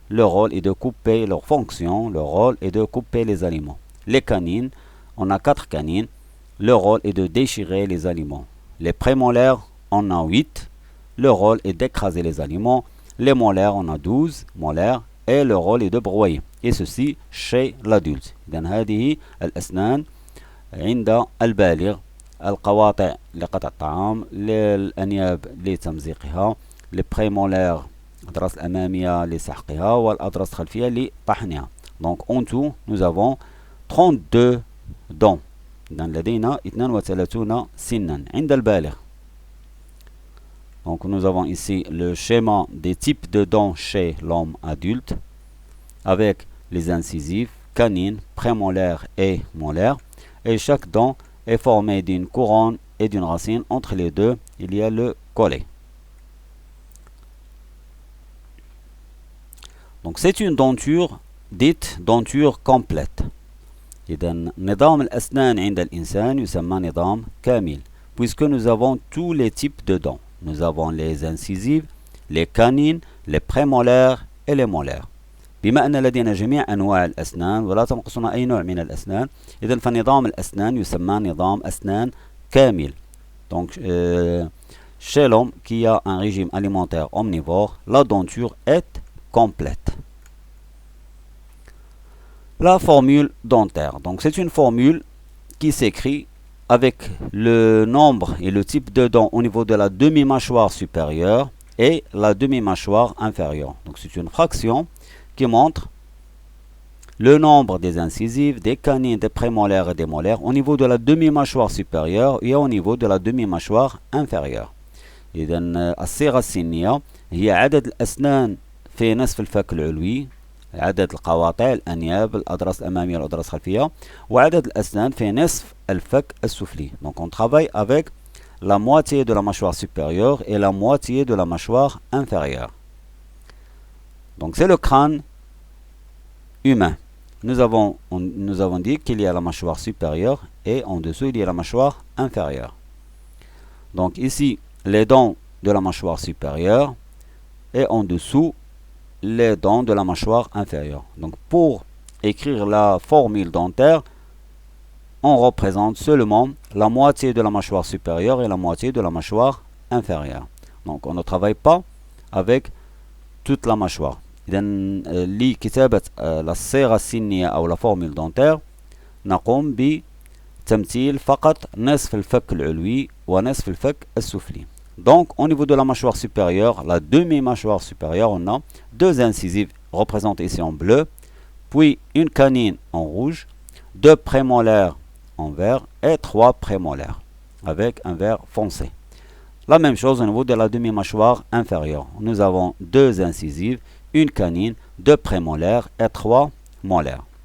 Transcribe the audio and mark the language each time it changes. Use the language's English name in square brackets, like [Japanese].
[French] Leur rôle est de couper, leur fonction, leur rôle est de couper les aliments. Les canines, on a 4 canines. Leur rôle est de déchirer les aliments. Les prémolaires, on a 8. Leur rôle est d'écraser les aliments. Les molaires, on a 12 molaires. Et leur rôle est de broyer. Et ceci chez l'adulte. [Arabic] إذن هذه الأسنان عند البالغ. القواطع لقطع الطعام، الأنياب لتمزيقها، البريمولير الأضراس الأمامية لسحقها، والأضراس الخلفية لطحنها. [French] Donc en tout nous avons 32 dents. [Arabic] لدينا 32 سنا عند البالغ. [French] Donc nous avons ici le schéma des types de dents chez l'homme adulte avec les incisives, canines, prémolaires et molaires. Et chaque dent est formée d'une couronne et d'une racine. Entre les deux, il y a le collet. Donc c'est une denture dite denture complète. [Arabic] إذا نظام الأسنان عند الإنسان يسمى نظام كامل [French] puisque nous avons tous les types de dents. Nous avons les incisives, les canines, les prémolaires et les molaires. [Arabic] بما أن لدينا جميع أنواع الأسنان ولا تنقصنا أي نوع من الأسنان، إذا فنظام الأسنان يسمى نظام أسنان كامل. [French] Donc chez l'homme qui a un régime alimentaire omnivore, la denture est complète. La formule dentaire. Donc c'est une formule qui s'écrit avec le nombre et le type de dents au niveau de la demi-mâchoire supérieure et la demi-mâchoire inférieure. Donc c'est une fraction qui montre le nombre des incisives, des canines, des prémolaires et des molaires au niveau de la demi-mâchoire supérieure et au niveau de la demi-mâchoire inférieure. [Arabic] إذا الصيغة السنية هي عدد الأسنان في نصف الفك العلوي، عدد القواطع، الأنياب، الأضراس الأمامية والأضراس الخلفية، وعدد الأسنان في نصف الفك السفلي. [French] Donc on travaille avec la moitié de la mâchoire supérieure et la moitié de la mâchoire inférieure. Donc c'est le crâne humain. Nous avons dit qu'il y a la mâchoire supérieure et en dessous il y a la mâchoire inférieure. Donc ici les dents de la mâchoire supérieure et en dessous les dents de la mâchoire inférieure. Donc pour écrire la formule dentaire, on représente seulement la moitié de la mâchoire supérieure et la moitié de la mâchoire inférieure. Donc on ne travaille pas avec toute la mâchoire. [Arabic] إذا لكتابة الصيغة السنية أو la formule dentaire نقوم بتمثيل فقط نصف الفك العلوي ونصف الفك السفلي. [French] Donc au niveau de la mâchoire supérieure, la demi-mâchoire supérieure, on a 2 incisives représentées ici en bleu, puis une canine en rouge, 2 prémolaires en vert et 3 prémolaires avec un vert foncé. La même chose au niveau de la demi-mâchoire inférieure. Nous avons 2 incisives, une canine, 2 prémolaires et 3 molaires.